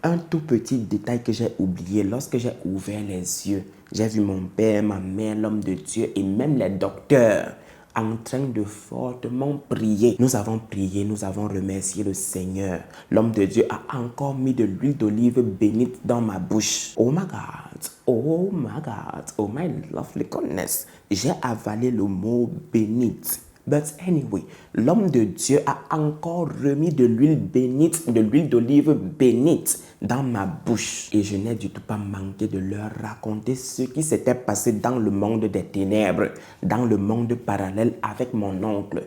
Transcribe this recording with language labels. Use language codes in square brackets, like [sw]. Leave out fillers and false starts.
[fr] Un tout petit détail que j'ai oublié, lorsque j'ai ouvert les yeux, j'ai vu mon père, ma mère, l'homme de Dieu et même les docteurs en train de fortement prier. Nous avons prié, nous avons remercié le Seigneur. L'homme de Dieu a encore mis de l'huile d'olive bénite dans ma bouche. [en] Oh my God, oh my God, oh my lovely goodness. [fr] J'ai avalé le mot bénite. [en] But anyway, [fr] l'homme de Dieu a encore remis de l'huile bénite, de l'huile d'olive bénite dans ma bouche. Et je n'ai du tout pas manqué de leur raconter ce qui s'était passé dans le monde des ténèbres, dans le monde parallèle avec mon oncle.